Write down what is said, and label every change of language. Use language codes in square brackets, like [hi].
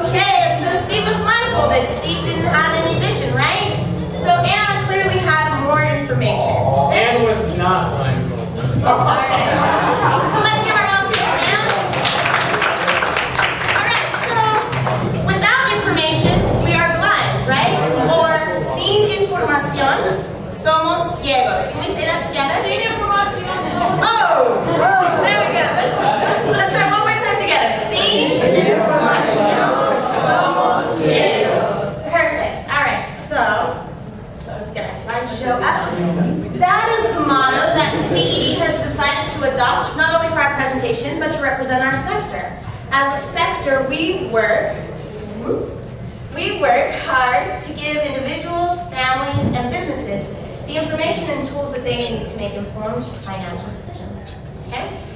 [en] Okay, so Steve was blindfolded. Steve didn't have any vision, right? So Anne clearly had more information. Anne was not blindfolded. Sorry. So let's give our round of applause for Anne. Alright, so without information, we are blind, right? [es] Or sin información, somos ciegos. [en] Can we say that together? [es] Sin información. [en] Oh! There we go. Let's try one more time together. [es] Sin información, somos ciegos. [en] Perfect. Alright, so let's get our slideshow up. That is the motto that CED has decided to adopt, not only for our presentation, but to represent our sector. As a sector, we work hard to give individuals, families, and businesses the information and tools that they need to make informed financial decisions. Okay?